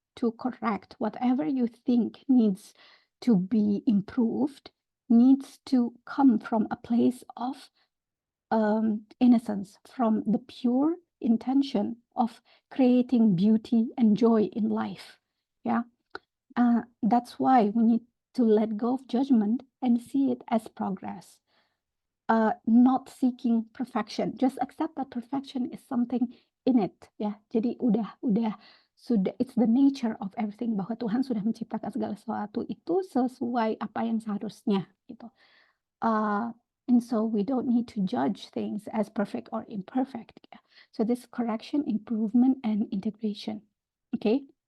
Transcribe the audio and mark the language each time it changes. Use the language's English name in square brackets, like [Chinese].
[English] to correct, whatever you think needs to be improved, needs to come from a place of innocence, from the pure intention of creating beauty and joy in life. Yeah. That's why we need to let go of judgment and see it as progress. Not seeking perfection, just accept that perfection is something in it, ya. [Indonesian] Jadi sudah, it's the nature of everything, bahwa Tuhan sudah menciptakan segala sesuatu itu sesuai apa yang seharusnya, gitu. [English] And so we don't need to judge things as perfect or imperfect, ya. So this correction, improvement, and integration, okay?